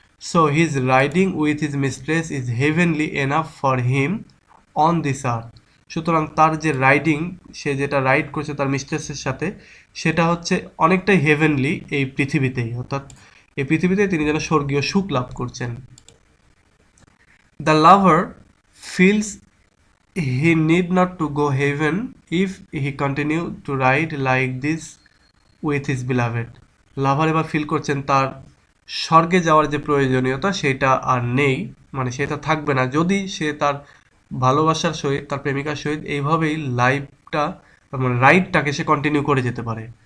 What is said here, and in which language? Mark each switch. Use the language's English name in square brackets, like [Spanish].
[English] So his riding with his mistress is heavenly enough for him on this earth. [Bangla] সুতরাং তার যে riding, সে যেটা ride করছে তার মিস্ট্রেসের সাথে, সেটা হচ্ছে অনেকটাই হেভেনলি এই পৃথিবীতেই, অর্থাৎ এই পৃথিবীতে তিনি যেন স্বর্গীয় সুখ লাভ করছেন। [English] The lover feels he need not to go heaven if he continue to ride like this with his beloved. [Bangla] লাভার এবার ফিল করছেন তার স্বর্গে যাওয়ার যে প্রয়োজনীয়তা সেটা আর নেই, মানে সেটা থাকবে না যদি সে তার ভালোবাসার সহিত, তার প্রেমিকার সহিত এইভাবেই লাইফটা মানে রাইডটাকে সে কন্টিনিউ করে যেতে পারে।